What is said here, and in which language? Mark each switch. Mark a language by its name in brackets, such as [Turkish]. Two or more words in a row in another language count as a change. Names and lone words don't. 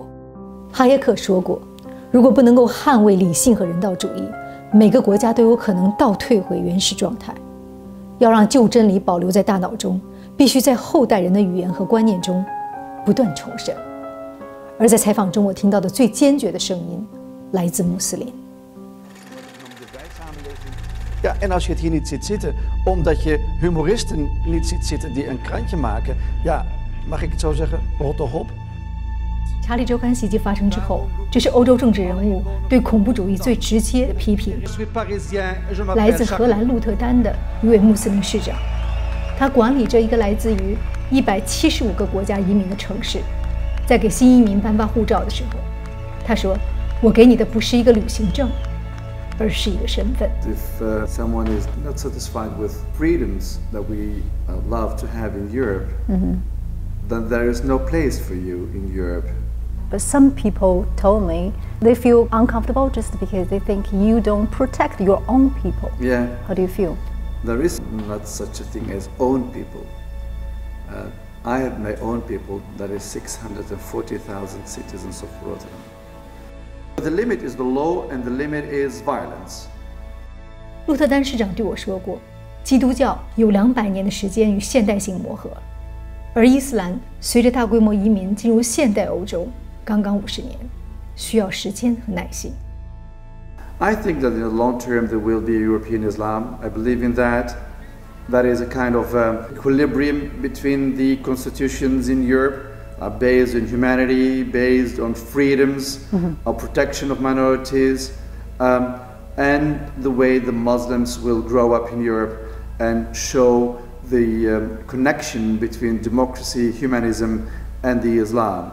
[Chinese] 哈耶克说过，如果不能够捍卫理性和人道主义，每个国家都有可能倒退回原始状态。要让旧真理保留在大脑中，必须在后代人的语言和观念中不断重生。而在采访中，我听到的最坚决的声音来自穆斯林。 [Dutch] Ja, en als je het hier niet ziet zitten, omdat je humoristen niet ziet zitten die een krantje maken, ja, mag ik het zo zeggen, rot toch op. [Chinese] 查理周刊袭击发生之后，这是欧洲政治人物对恐怖主义最直接的批评。来自荷兰鹿特丹的一位穆斯林市长，他管理着一个来自于175个国家移民的城市。在给新移民颁发护照的时候，他说：“我给你的不是一个旅行证。” 而是一个身份。 [English] If someone is not satisfied with freedoms that we love to have in Europe, then there is no place for you in Europe. But some people told me they feel uncomfortable just because they think you don't protect your own people. Yeah. How do you feel? There is not such a thing as own people. I have my own people, that is 640,000 citizens of Rotterdam. The limit is the law, and the limit is violence. [Chinese] 鹿特丹市长对我说过，基督教有200年的时间与现代性磨合，而伊斯兰随着大规模移民进入现代欧洲，刚刚50年，需要时间和耐心。 [English] I think that in the long term there will be European Islam. I believe in that. That is a kind of equilibrium between the constitutions in Europe. Based on humanity, based on freedoms, on protection of minorities, and the way the Muslims will grow up in Europe and show the connection between democracy, humanism, and the Islam.